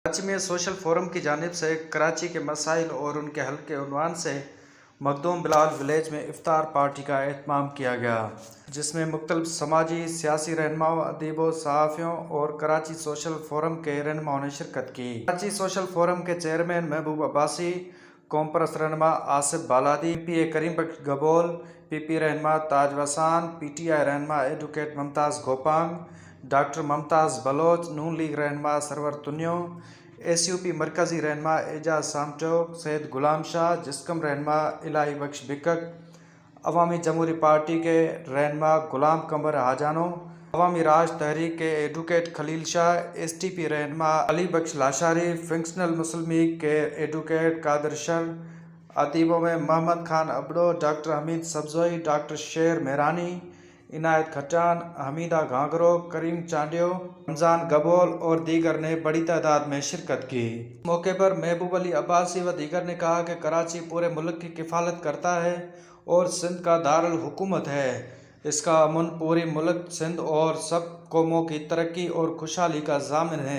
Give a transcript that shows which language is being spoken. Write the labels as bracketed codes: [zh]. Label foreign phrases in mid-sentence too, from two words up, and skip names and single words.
[ur] کراچی میں سوشل فورم کی جانب سے کراچی کے مسائل اور ان کے حل کے عنوان سے مخدوم بلال ولیج میں افطار پارٹی کا اہتمام کیا گیا، جس میں مختلف سماجی سیاسی رہنماؤں، ادیبوں، صحافیوں اور کراچی سوشل فورم کے رہنماؤں نے شرکت کی. کراچی سوشل فورم کے چیئرمین محبوب عباسی، قوم پرست رہنما آصف بالادی، PA کریم بخش گبول، PP رہنما تاج وسان، PTI رہنما ایڈووکیٹ ممتاز گوپانگ, ڈاکٹر ممتاز بلوچ، نون لیگ رہنما سرور تونیو، SUP مرکزی رہنما اعجاز سامٹوک، سید غلام شاہ، جسقم رہنما الٰہی بخش بکک، عوامی جمہوری پارٹی کے رہنما غلام قمر ہاجانو، عوامی راج تحریک کے ایڈووکیٹ خلیل شاہ، STP رہنما علی بخش لاشاری، فنکشنل مسلم لیگ کے ایڈووکیٹ قادر شر، ادیبوں میں محمد خان ابڑو، ڈاکٹر حمید سبزوئی، ڈاکٹر شیر مہرانی، عنایت کھٹان، حمیدہ گھاگھرو، کریم چانڈیو، رمضان گبول اور دیگر نے بڑی تعداد میں شرکت کی. اس موقع پر محبوب علی عباسی و دیگر نے کہا کہ کراچی پورے ملک کی کفالت کرتا ہے اور سندھ کا دارالحکومت ہے. اس کا امن پوری ملک، سندھ اور سب قوموں کی ترقی اور خوشحالی کا ضامن ہے.